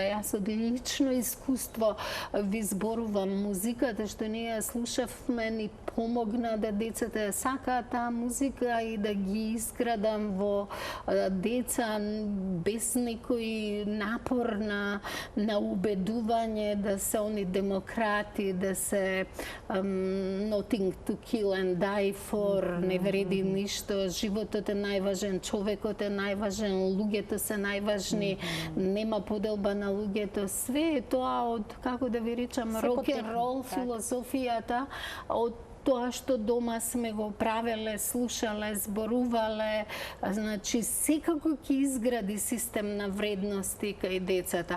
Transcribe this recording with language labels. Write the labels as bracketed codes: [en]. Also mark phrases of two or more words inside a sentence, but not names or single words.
[mk] Јас од лично искуство ви зборувам, музиката што ние ја слушавме ни помогна да децата ја сакаат таа музика и да ги изградам во деца без никој напор на убедување да се они демократи, да се [en] nothing to kill and die for, [mk] не вреди ништо, животот е најважен, човекот е најважен, луѓето се најважни, нема поделба на луѓето. Све е тоа од, како да ви речам, рок-н-рол филозофијата, од тоа што дома сме го правеле, слушале, зборувале, значи секако ќе изгради систем на вредности кај децата.